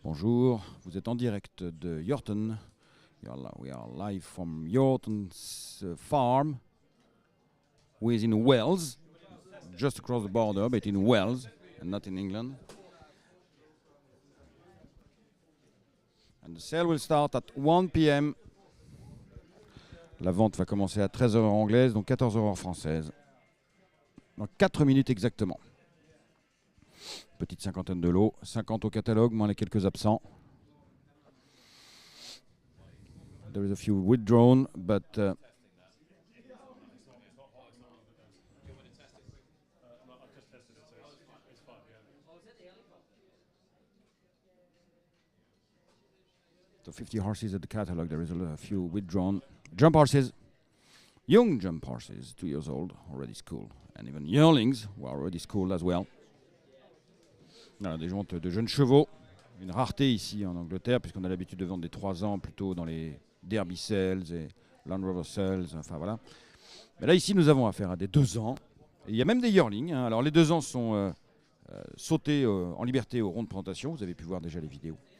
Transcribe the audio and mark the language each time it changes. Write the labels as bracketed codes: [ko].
[fr] Bonjour, vous êtes en direct de Yorton. [en] We are live from Yorton's farm, who is in Wales, just across the border, but in Wales and not in England. And the sale will start at 1 p.m. [fr] La vente va commencer à 13h heure anglaise, donc 14h heure française. Dans 4 minutes exactement. Petite cinquantaine de lots, 50 au catalogue, moins les quelques absents. [en] There is a few withdrawn, but so 50 horses at the catalogue. There is a few withdrawn. Jump horses, young jump horses, 2 years old, already schooled, and even yearlings who are already schooled as well. [fr] Voilà, des ventes de jeunes chevaux, une rareté ici en Angleterre, puisqu'on a l'habitude de vendre des 3 ans plutôt dans les Derby Sales et Land Rover Sales, enfin voilà. Mais là ici nous avons affaire à des 2 ans, et il y a même des yearlings, hein. Alors les 2 ans sont sautés en liberté au rond de présentation, vous avez pu voir déjà les vidéos.